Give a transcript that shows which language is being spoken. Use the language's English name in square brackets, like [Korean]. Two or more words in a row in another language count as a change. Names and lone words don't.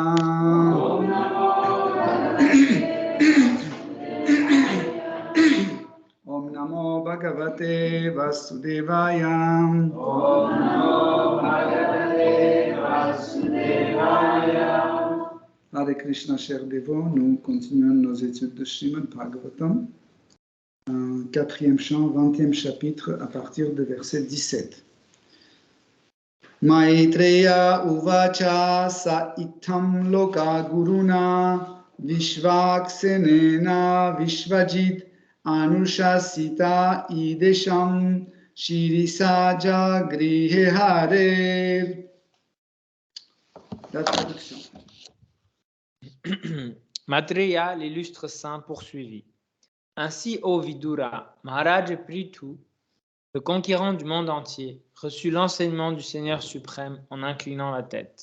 [Sanskrit] Om Namo Bhagavate Vasudevaya. Om Namo Bhagavate Vasudevaya. Hare Krishna, [French] chers dévots, nous continuons nos études de Srimad Bhagavatam, 4e chant, 20e chapitre, à partir de verset 17. [Sanskrit] Maitreya uvacha sa itam loka guruna vishvaksenena vishvajit anushasita idesham shirisaja grihe hare. [French] La traduction. Maitreya, l'illustre saint, poursuivit. Ainsi, ô Vidura, Maharaj Prithu, le conquérant du monde entier, reçut l'enseignement du Seigneur suprême en inclinant la tête.